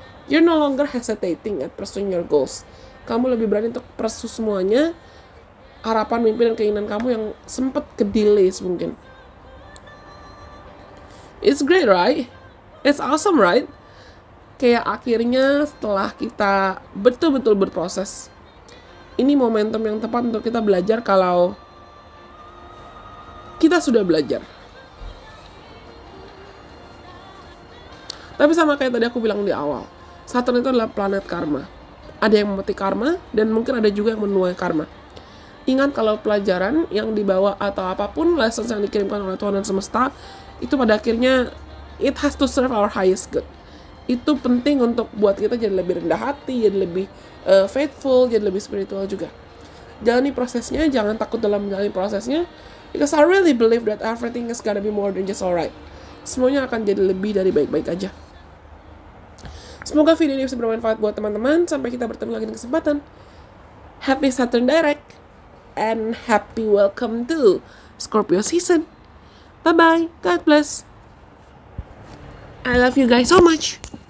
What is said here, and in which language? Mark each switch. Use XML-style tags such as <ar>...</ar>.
<en>You're no longer hesitating at pursuing your goals.</en> <id>Kamu lebih berani untuk pursue semuanya, harapan, mimpi, dan keinginan kamu yang sempat ke-delay mungkin.</id> <en>It's great, right? It's awesome, right?</en> <id>Kayak akhirnya setelah kita betul-betul berproses, ini momentum yang tepat untuk kita belajar kalau kita sudah belajar. Tapi sama kayak tadi aku bilang di awal, Saturn itu adalah planet karma. Ada yang memetik karma, dan mungkin ada juga yang menuai karma. Ingat kalau pelajaran yang dibawa atau apapun lessons yang dikirimkan oleh Tuhan dan semesta, itu pada akhirnya</id> <en>it has to serve our highest good.</en> <id>Itu penting untuk buat kita jadi lebih rendah hati, jadi lebih faithful, jadi lebih spiritual juga. Jalani prosesnya, jangan takut dalam menjalani prosesnya,</id> <en>because I really believe that everything is gonna be more than just alright.</en> <id>Semuanya akan jadi lebih dari baik-baik aja. Semoga video ini bisa bermanfaat buat teman-teman. Sampai kita bertemu lagi di kesempatan.</id> <en>Happy Saturn direct, and happy welcome to Scorpio season. Bye-bye. God bless. I love you guys so much.</en>